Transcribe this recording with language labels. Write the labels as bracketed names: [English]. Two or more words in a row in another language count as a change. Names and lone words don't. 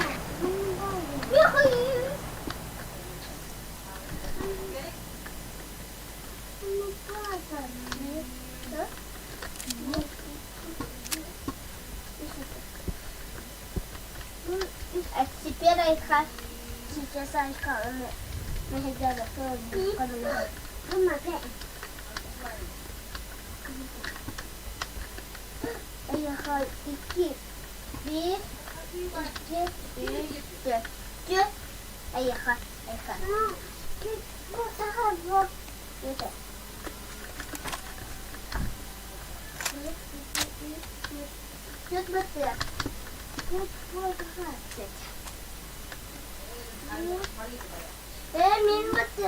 [Russian] А теперь Айха, сейчас Айха, мы хотели подумать. Айха, иди, [Turkish] bir, iki, üç, dört. Ayha, Ayha. Bu daha zor. Yeter. Dört metre. [Russian] Минуты.